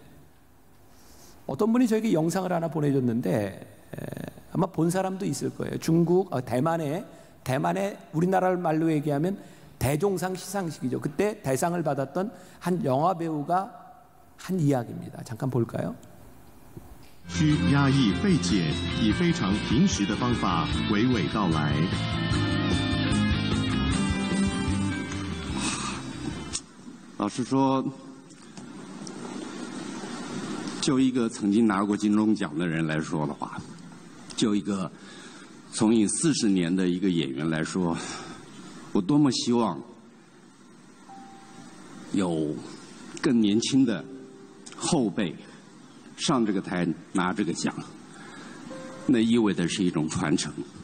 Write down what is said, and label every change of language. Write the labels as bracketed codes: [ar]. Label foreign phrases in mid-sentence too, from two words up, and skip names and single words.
[ko] 어떤 분이 저에게 영상을 하나 보내줬는데, 아마 본 사람도 있을 거예요. 대만에 우리나라 말로 얘기하면 대종상 시상식이죠. 그때 대상을 받았던 한 영화 배우가 한 이야기입니다. 잠깐 볼까요? [zh] 需压抑费解，以非常平实的方法娓娓道来。老实说，就一个曾经拿过金钟奖的人来说的话，就一个从影40年的一个演员来说，我多么希望有更年轻的后辈上这个台拿这个奖，那意味的是一种传承。